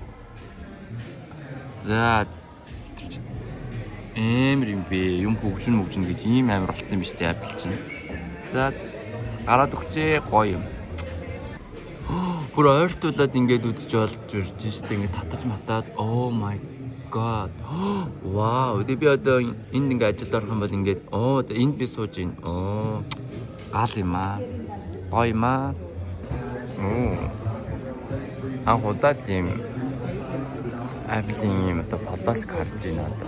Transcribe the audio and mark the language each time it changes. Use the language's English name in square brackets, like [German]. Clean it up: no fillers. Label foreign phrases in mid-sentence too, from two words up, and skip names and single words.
[Mongolian] За амар юм бэ. Юм хөгжин гэж ийм амар болсон юм биш үү Apple чинь. За гараад өгчээ гоё юм. Бүр ойртуулаад ингээд үзэж болж ирж штэ ингээд татаж матаад [English] oh my god. [Mongolian] Вау. Тэгээ би одоо энд ингээд ажилд орох юм бол ингээд энд би сууж гин. Гал юм аа. Гоё юм аа. Худал юм Apple-ийн юм одоо подолк харж байна одоо.